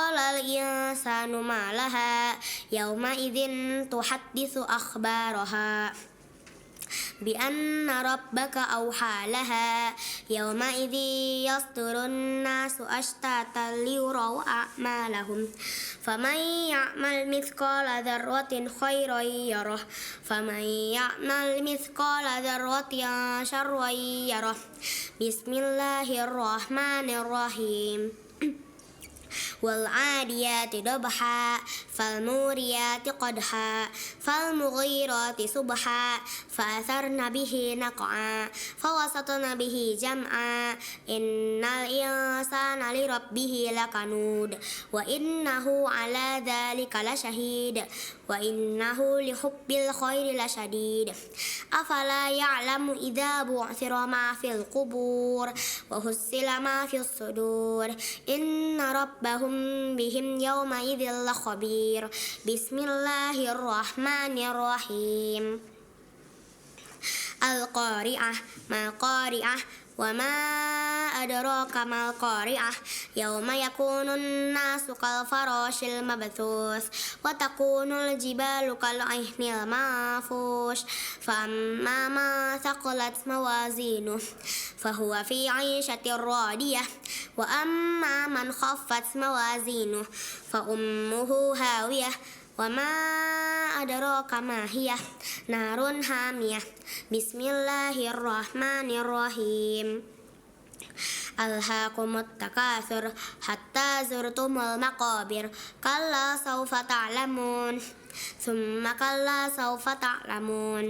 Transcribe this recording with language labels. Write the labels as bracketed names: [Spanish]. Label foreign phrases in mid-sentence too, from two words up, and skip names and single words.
[Arabic] الإنسان ما لها يومئذ تحدث أخبارها بأن ربك أوحى لها يومئذ يصدر الناس أشتاتا ليروا أعمالهم فمن يعمل مثقال ذرة خيرا يره فمن يعمل مثقال ذرة شرا يره. Bismillahirrahmanirrahim. والعاديات ضبحا فالموريات قدحا فالمغيرات صبحا فأثرن به نقعا فوسطن به جمعا. إن الإنسان لربه لكنود وإنه على ذلك لشهيد وإنه لحب الخير لشديد. أفلا يعلم إذا بعثر ما في القبور وحصل ما في الصدور. إن ربهم بهم يومئذ لخبير. Bismillahirrahmanirrahim. القارعة ما القارعة وما أدراك ما القارعة يوم يكون الناس كالفراش المبثوث وتكون الجبال كالعهن المنفوش فأما من ثقلت موازينه فهو في عيشة راضية وأما من خفت موازينه فأمه هاوية وما أدراك ما هيه نار حامية. بسم الله الرحمن الرحيم. ألهاكم التكاثر حتى زرتم المقابر كلا سوف تعلمون ثم كلا سوف تعلمون